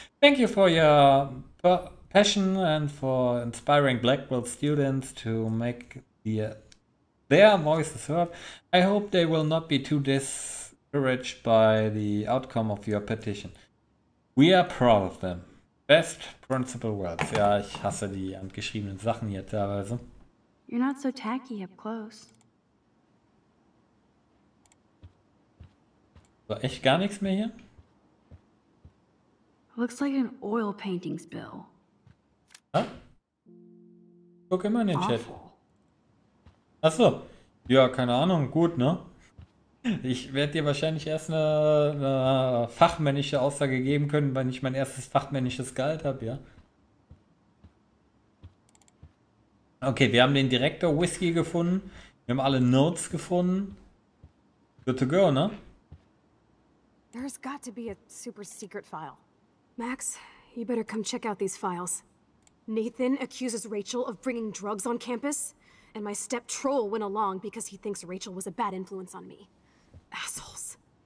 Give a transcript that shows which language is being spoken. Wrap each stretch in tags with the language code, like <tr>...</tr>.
<en>Thank you for your passion and for inspiring Blackwell students to make their voices heard. I hope they will not be too discouraged by the outcome of your petition. We are proud of them. Best Principal Wells.</en> <de>Ja, ich hasse die handgeschriebenen Sachen hier teilweise.</de> <en>You're not so tacky up close.</en> <de>So, echt gar nichts mehr hier?</de> <en>Looks like an oil painting spill.</en> <de>Ja? Guck immer in den Chat.</de> <en>Awful.</en> <de>Achso. Ja, keine Ahnung. Gut, ne? Ich werde dir wahrscheinlich erst eine fachmännische Aussage geben können, wenn ich mein erstes fachmännisches Gehalt habe, ja? Okay, wir haben den Direktor Whisky gefunden. Wir haben alle Notes gefunden.</de> <en>Good to go, ne? There's got to be a super secret file. Max, you better come check out these files. Nathan accuses Rachel of bringing drugs on campus, and my step troll went along because he thinks Rachel was a bad influence on me. Assholes.</en>